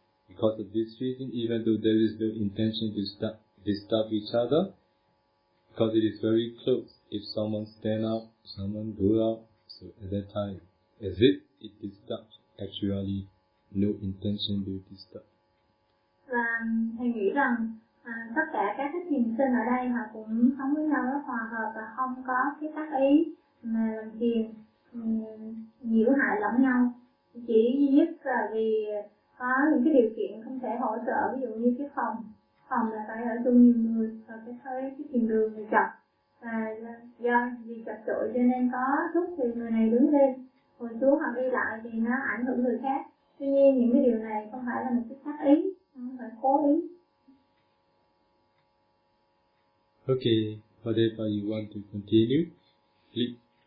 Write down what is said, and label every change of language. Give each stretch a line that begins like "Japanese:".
English: Because of this reason, even though there is no intention to disturb each other, because it is very close. If someone stand up, someone go out, so at that time, as if it disturbs, actually, no intention to disturb.
Vietnamese: Và thầy nghĩ rằng tất cả các cái thiền sinh ở đây họ cũng sống với nhau rất hòa hợp và không có cái tác ý mà làm phiền nhiễu hại lẫn nhau. Chỉ duy nhất là vì có những cái điều kiện không thể hỗ trợ, ví dụ như cái phòng là phải ở chung nhiều người và cái thấy cái thiền đường thì chật, và do vì chật chội cho nên có lúc thì người này đứng lên ngồi xuống hoặc đi lại thì nó ảnh hưởng người khác. Tuy nhiên những cái điều này không phải là một cái khắc ý, không phải cố ý.
English: Okay, whatever you want to continue, please.